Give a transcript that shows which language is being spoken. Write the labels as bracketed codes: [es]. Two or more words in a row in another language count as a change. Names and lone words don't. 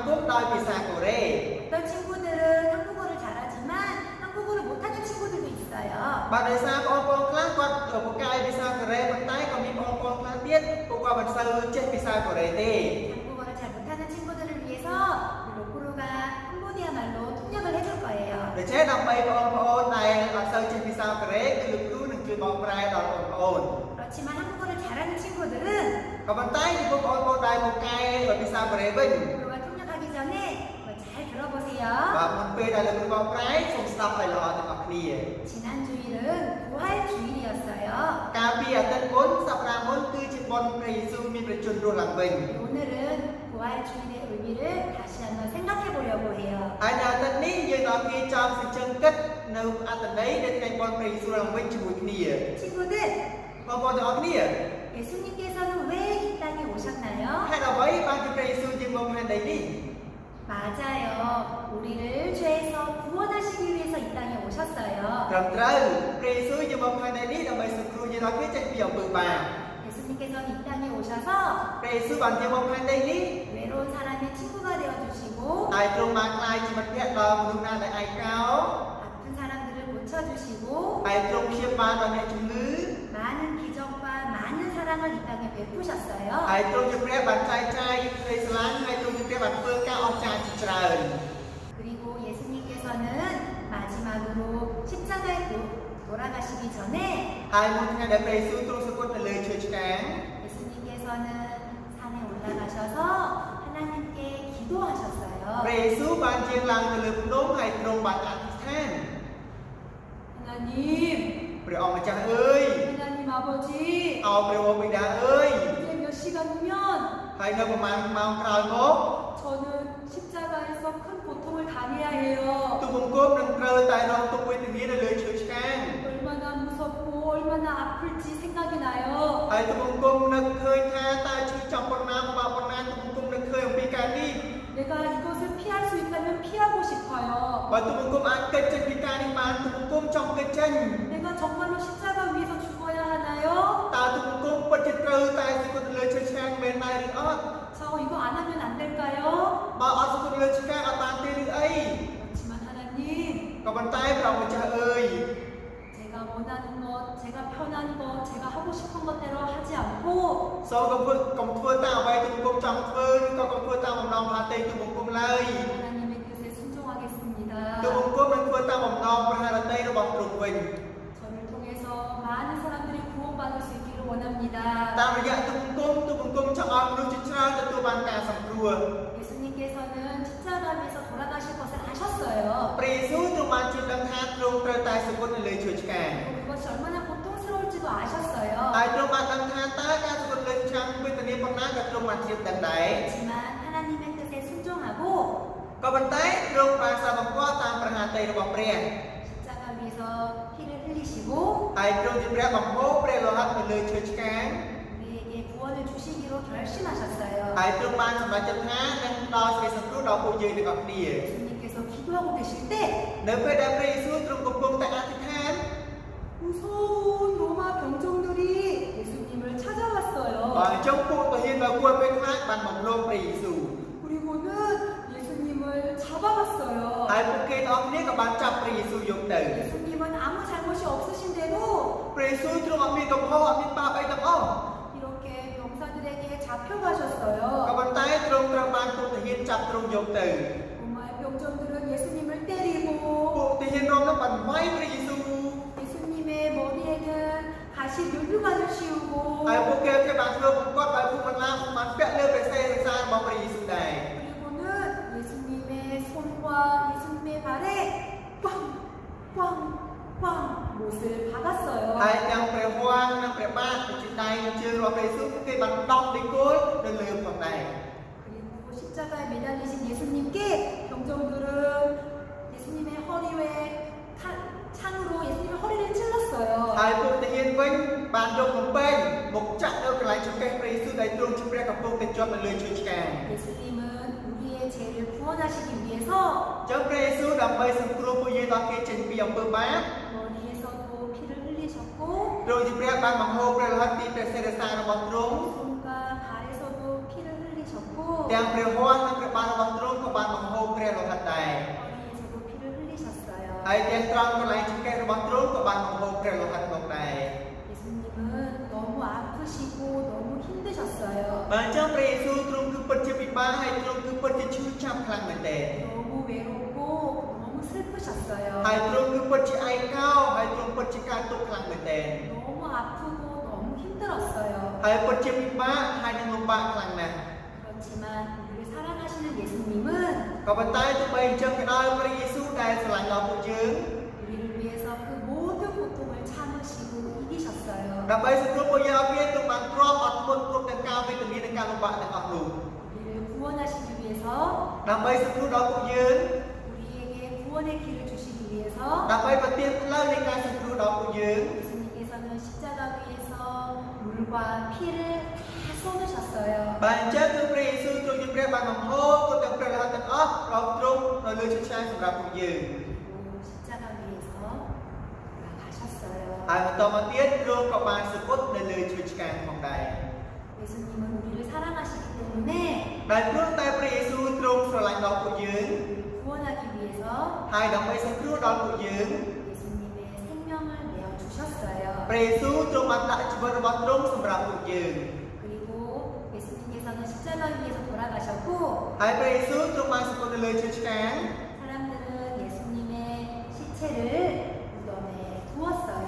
[km] ដោយភាសាកូរ៉េ [ko] 어떤 친구들은 한국어를 잘하지만 한국어를 못하는 친구들도 있어요. [km] បាទដោយសារបងប្អូនខ្លះគាត់ពូកែភាសាកូរ៉េប៉ុន្តែក៏មានបងប្អូនខ្លះទៀតពួកគាត់មិនសូវចេះភាសាកូរ៉េទេ [ko] 한국어를 잘 못하는 친구들을 위해서 로코로가 캄보디아 말로 통역을 해줄 거예요. [km] ដូច្នេះដើម្បីបងប្អូនដែលអត់សូវចេះភាសាកូរ៉េគឺលោកគ្រូនឹងជួយបកប្រែដល់បងប្អូន [ko] 그렇지만 한국어를 잘하는 친구들은 [km] ក៏ប៉ុន្តែចំពោះបងប្អូនដែលពូកែភាសាកូរ៉េវិញ [ko] 로코로가 통역하기 전에 그거 잘 들어보세요. [km] បាទមុនពេលដែលលោកគ្រូបកប្រែសូមស្ដាប់ឲ្យល្អទាំងអស់គ្នា [ko] 지난 주일은 부활 주일이었어요. [km] កាលពីអាទិត្យមុនសប្តាហ៍មុនគឺជាបុណ្យព្រះយេស៊ូវមានប្រជញ្ញរស់ឡើងវិញ [ko] 오늘은 부활 주일의 의미를 다시 한번 생각해 보려고 해요. [km] ហើយនៅអាទិត្យនេះយើងដល់គេចង់សញ្ជឹងគិតនៅអត្ថន័យនៃថ្ងៃបុណ្យព្រះយេស៊ូវឡើងវិញជាមួយគ្នា [ko] 친구들, [km] បងប្អូនទាំងអស់គ្នា [ko] 예수님께서는 왜 이 땅에 오셨나요? [km] ហេតុអ្វីបានជាព្រះយេស៊ូវជាមកផែនដីនេះ [ko] 맞아요. 우리를 죄에서 구원하시기 위해서 이 땅에 오셨어요. [km] ត្រឹមត្រូវព្រះយេស៊ូវជាមកផែនដីនេះដើម្បីសង្គ្រោះយើងដល់គេចេញពីអំពើបាប [ko] 예수님께서는 이 땅에 오셔서 [km] ព្រះយេស៊ូវបានជាមកផែនដីនេះ [ko] 외로운 사람의 친구가 되어주시고 [km] ហើយទ្រង់បានក្លាយជាមិត្តភក្តិដល់មនុស្សណាដែលឯកោ [ko] 아픈 사람들을 고쳐주시고 [km] ហើយទ្រង់ព្យាបាលដល់អ្នកជំងឺ [ko] 많은 기적과 많은 사랑을 이 땅에 베푸셨어요. [km] ហើយទ្រង់ជាព្រះបានចែកចាយក្តីស្រឡាញ់ហើយទ្រង់ជាព្រះបានធ្វើការអស្ចារ្យជាច្រើន [ko] 그리고 예수님께서는 마지막으로 십자가에 돌아가시기 전에 [km] ហើយមួយថ្ងៃដែលព្រះយេស៊ូវទ្រង់សគត់នៅលើឈើឆ្កាង [ko] 예수님께서는 산에 올라가셔서 하나님께 기도하셨어요. [km] ព្រះយេស៊ូវបានជាងឡើងទៅលើភ្នំហើយទ្រង់បានអធិដ្ឋាន [ko] 하나님, [km] ព្រះអង្គម្ចាស់អើយ [ko] 하나님 아버지, [km] អោព្រះបិតាអើយ [ko] 이제 몇 시간 후면 [km] ហើយនៅប្រហែលម៉ោងក្រោយមក [ko] 저는 십자가에서 큰 고통을 당해야 해요. [km] ទូបង្គំនឹងត្រូវតែរងទុក្ខវេទនានៅលើឈើឆ្កាង [ko] 얼마나 무섭고 얼마나 아플지 생각이 나요. [km] ហើយទូបង្គំនឹកឃើញថាតើឈឺចំប៉ុណ្ណាពិបាកប៉ុណ្ណាទូបង្គំនឹកឃើញអំពីការនេះ [ko] 내가 이것을 피할 수 있다면 피하고 싶어요. [km] បើទូបង្គំអាចកិច្ចចេញពីការនេះបានទូបង្គំចង់កិច្ចចេញ [ko] 내가 정말로 십자가 위에서 죽어야 하나요? [km] តើទូបង្គំពិតជាត្រូវតែសគត់នៅលើឈើឆ្កាងមែនដែរឬអត់ [ko] 저 이거 안 하면 안 될까요? [km] បើអត់សគត់នៅលើឆ្កាងអត់បានទេឬអី [ko] 그렇지만 하나님, [km] ក៏ប៉ុន្តែព្រះអង្គម្ចាស់អើយ [ko] 제가 원하는 것, 제가 편한 것, 제가 하고 싶은 것대로 하지 않고 [km] សូមកុំធ្វើតាមអ្វីទូបង្គំចង់ធ្វើឬក៏កុំធ្វើតាមបំណងផាតេទូបង្គំឡើយ [ko] 하나님의 뜻에 순종하겠습니다. [km] ទូបង្គំនឹងធ្វើតាមបំណងប្រហារតីរបស់ទ្រង់វិញ [ko] 저를 통해서 많은 사람들이 구원받을 수 있기를 원합니다. [km] តាមរយៈទូបង្គំចង់ឲ្យមនុស្សជាច្រើនទទួលបានការសង្គ្រោះ [ko] 예수님께서는 십자가 위에서 돌아가실 것을 아셨어요. [km] ព្រះយេស៊ូវទ្រង់បានជឿដឹងថាទ្រង់ត្រូវតែសគត់នៅលើឈើឆ្កាង [ko] 그리고 그것이 얼마나 고통스러울지도 아셨어요. [km] ហើយទ្រង់បានដឹងថាតើការសគត់លើឆ្កាងវេទនាប៉ុណ្ណាក៏ទ្រង់បានជឿដឹងដែរ [ko] 하지만 하나님의 뜻에 순종하고 [km] ក៏ប៉ុន្តែទ្រង់បានសាមង្គមតាមប្រហារតីរបស់ព្រះ [ko] 십자가 위에서 피를 흘리시고 [km] ហើយទ្រង់ជាព្រះបំផុសព្រះលោហិតនៅលើឈើឆ្កាង [ko] 우리에게 구원을 주시기로 결심하셨어요. [km] ហើយទ្រង់បានសម្រេចចិត្តថានឹងផ្ដល់សេចក្តីសង្គ្រោះដល់ពួកយើងទាំងអស់គ្នា [ko] 예수님께서 기도하고 계실 때 [km] នៅពេលដែលព្រះយេស៊ូវទ្រង់កំពុងតែអធិដ្ឋាន [ko] 무서운 로마 병정들이 예수님을 [km] បើ [ko] 찾아왔어요. [km] អញ្ចឹងពួកទាហានដ៏គួរពេលខ្លាចបានបំលងព្រះយេស៊ូវ [ko] 그리고는 예수님을 잡아갔어요. [km] ហើយពួកគេទាំងអស់គ្នាក៏បានចាប់ព្រះយេស៊ូវយកទៅ [ko] 예수님은 아무 잘못이 없으신데도 [km] ព្រះយេស៊ូវទ្រង់អត់មានកំហុសអត់មានបាបអីទាំងអស់ [ko] 이렇게 병사들에게 잡혀가셨어요. [km] ក៏ប៉ុន្តែទ្រង់ត្រូវបានពួកទាហានចាប់ទ្រង់យកទៅ [ko] 로마의 병정들은 예수님을 때리고 [km] ពួកទាហានរំនោះបានវាយព្រះយេស៊ូវ [ko] 예수님의 머리에는 가시 율류관을 씌우고 [km] ហើយពួកគេបានធ្វើបង្គាប់ឲ្យពួកបន្លាបានពាក់លើព្រះសេរសារបស់ព្រះយេស៊ូវដែរ [ko] 그리고는 예수님의 손과 예수님의 발에 꽝꽝꽝 못을 박았어요. [km] ហើយទាំងព្រះវ័ងនិងព្រះបាទជាដៃជើងរបស់ព្រះយេស៊ូវពួកគេបានដោះដីគោលនៅលើផងដែរ [ko] 그리고 십자가에 매달리신 예수님께 병정들은 예수님의 허리에 창으로 예수님의 허리를 찔렀어요. [km] ហើយពួកទាហានវិញបានយកកំពែងមកចាក់នៅកន្លែងចង្កេះព្រះយេស៊ូវដែលទ្រង់ជាព្រះកំពុងតែជាប់នៅលើឈើឆ្កាង [ko] 예수님은 우리의 죄를 구원하시기 위해서 [km] ចឹងព្រះយេស៊ូវដើម្បីសង្គ្រោះពួកយើងដល់គេចេញពីអំពើបាប [ko] 머리에서도 피를 흘리셨고 [km] ទ្រង់ជាព្រះបានបង្ហូរព្រះលោហិតពីព្រះសេរសារបស់ទ្រង់ [ko] 손과 발에서도 피를 흘리셨고 [km] ទាំងព្រះហស្ថនិងព្រះបាទរបស់ទ្រង់ក៏បានបង្ហូរព្រះលោហិតដែរ [ko] 머리에서도 피를 흘리셨어요. [km] ហើយទាំងត្រង់កន្លែងចង្កេះរបស់ទ្រង់ក៏បានបង្ហូរព្រះលោហិតមកដែរ [ko] 예수님은 너무 아프시고 너무 힘드셨어요. [km] បាទអញ្ចឹងព្រះយេស៊ូវទ្រង់គឺពិតជាពិបាកហើយទ្រង់គឺពិតជាឈឺចាប់ខ្លាំងមែនទែន [ko] 너무 외롭고 너무 슬프셨어요. [km] ហើយទ្រង់គឺពិតជាឯកោហើយទ្រង់ពិតជាកើតទុក្ខខ្លាំងមែនទែន [ko] 너무 아프고 너무 힘들었어요. [km] ហើយពិតជាពិបាកហើយនឹងលំបាកខ្លាំងណាស់ [ko] 그렇지만 우리를 사랑하시는 예수님은 [km] ក៏ប៉ុន្តែទោះបីអញ្ចឹងក៏ដោយព្រះយេស៊ូវដែលស្រឡាញ់ដល់ពួកយើង [ko] 우리를 위해서 그 모든 고통을 참으시고 이기셨어요. [km] ដើម្បីសង្គ្រោះពួកយើងឲ្យវាទ្រង់បានទ្រាំអត់ធ្មត់គ្រប់ទាំងការវេទនានិងការលំបាកទាំងអស់នោះ [ko] 우리를 구원하시기 위해서 [km] ដើម្បីសង្គ្រោះដល់ពួកយើង [ko] 우리에게 구원의 길을 주시기 위해서 [km] ដើម្បីប្រទានផ្លូវនៃការសង្គ្រោះដល់ពួកយើង [ko] 예수님께서는 십자가 위에서 물과 피를 다 쏟으셨어요. [km] បាទអញ្ចឹងគឺព្រះយេស៊ូវទ្រង់ជាព្រះបានបង្ហូរគ្រប់ទាំងព្រះលោហិតទាំងអស់របស់ទ្រង់នៅលើឈើឆ្កាងសម្រាប់ពួកយើង [ko] 그리고 십자가 위에서 나가셨어요. [km] ហើយបន្តមកទៀតទ្រង់ក៏បានសពុតនៅលើឈើឆ្កាងផងដែរ [ko] 예수님은 우리를 사랑하시기 때문에 [km] ដែលព្រោះតែព្រះយេស៊ូវទ្រង់ស្រឡាញ់ដល់ពួកយើង [ko] 구원하기 위해서 [km] ហើយដើម្បីសង្គ្រោះដល់ពួកយើង [ko] 예수님의 생명을 내어 주셨어요. [km] ព្រះយេស៊ូវទ្រង់បានដាក់ជីវិតរបស់ទ្រង់សម្រាប់ពួកយើង [ko] 그리고 예수님께서는 십자가 위에서 돌아가셨고 [km] ហើយព្រះយេស៊ូវទ្រង់បានសពុតនៅលើឈើឆ្កាង [ko] 사람들은 예수님의 시체를 무덤에 두었어요.